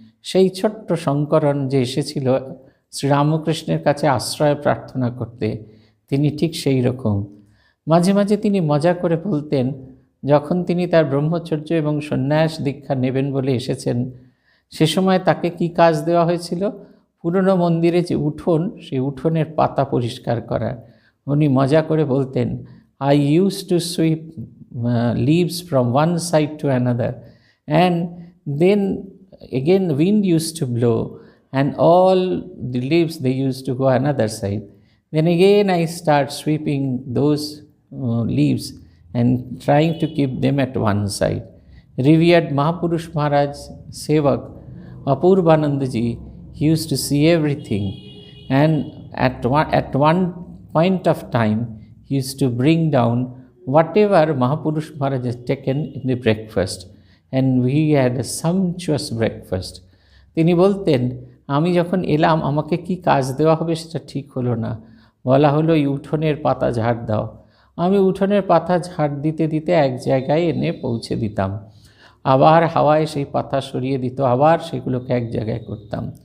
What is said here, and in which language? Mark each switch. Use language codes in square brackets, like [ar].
[bn] সেই ছোট্ট শঙ্করণ যে এসেছিল শ্রীরামকৃষ্ণের কাছে আশ্রয় প্রার্থনা করতে, তিনি ঠিক সেই রকম। মাঝে মাঝে তিনি মজা করে বলতেন, যখন তিনি তার ব্রহ্মচর্য এবং সন্ন্যাস দীক্ষা নেবেন বলে এসেছেন, সে সময় তাকে কি কাজ দেওয়া হয়েছিল? পুরনো মন্দিরে যে উঠোন, সেই উঠোনের পাতা পরিষ্কার করার। উনি মজা করে বলতেন, [en] I use to sweep leaves from one side to another, and then again wind used to blow and all the leaves they used to go another side. Then again I start sweeping those leaves and trying to keep them at one side. Revered Mahapurush Maharaj Sevak Apurvanandaji, he used to see everything, and at one point of time he used to bring down whatever Mahapurush Maharaj has taken in the breakfast, and we had a sumptuous breakfast. [bn] তিনি বলতেন, আমি যখন এলাম আমাকে কি কাজ দেওয়া হবে সেটা ঠিক হলো না। বলা হলো এই উঠোনের পাতা ঝাড় দাও। আমি উঠোনের পাতা ঝাড় দিতে দিতে এক জায়গায় এনে পৌঁছে দিতাম, আবার হাওয়ায় সেই পাতা সরিয়ে দিত, আবার সেগুলোকে এক জায়গায় করতাম।